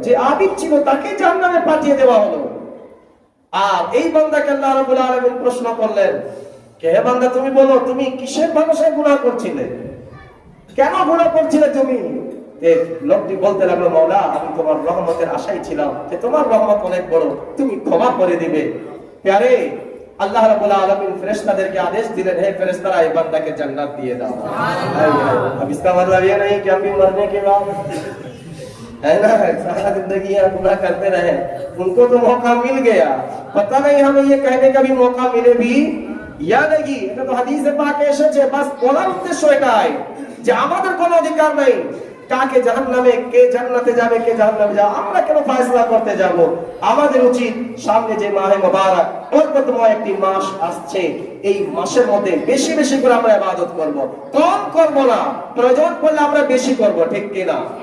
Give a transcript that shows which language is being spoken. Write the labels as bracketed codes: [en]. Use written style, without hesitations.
[bn] যে আবিদ ছিল তাকে জাহান্নামে পাঠিয়ে দেওয়া হলো। আর এই বান্দাকে আল্লাহ রাব্বুল আলামিন প্রশ্ন করলেন, হে বান্দা তুমি বলো তুমি কিসের ভাষায় গুনাহ করছিলে, কেন গুনাহ করছিলে তুমি? লোকটি বলতে লাগলো, মাওলা আমি তোমার রহমতের আশায় ছিলাম যে তোমার রহমত অনেক বড়, তুমি ক্ষমা করে দিবে। প্যারে আল্লাহ রাব্বুল আলামিন ফেরেশতাদেরকে আদেশ দিলেন, হে ফেরেশতারা এই বান্দাকে জান্নাত দিয়ে দাও। [hi] अब इसका मतलब ये नहीं कि हम भी मरने के बाद है ना सारा जिंदगी गुनाह करते रहे, उनको तो मौका मिल गया, पता नहीं हमें ये कहने का भी मौका मिले भी या नहीं। [bn] এটা তো হাদিসে পাকে এসেছে, বাস বলার উদ্দেশ্য এটাই যে আমাদের কোনো অধিকার নেই কাকে জাহান্নামে, কে জান্নাতে যাবে, কে জাহান্নামে যাবে, আমরা কেন ফয়সালা করতে যাব? আমাদের উচিত সামনে যে মাহে মুবারক বরকতময় একটি মাস আসছে, এই মাসের মধ্যে বেশি বেশি করে আমরা ইবাদত করব, কম করব না, প্রয়োজন পড়লে আমরা বেশি করব, ঠিক কি না?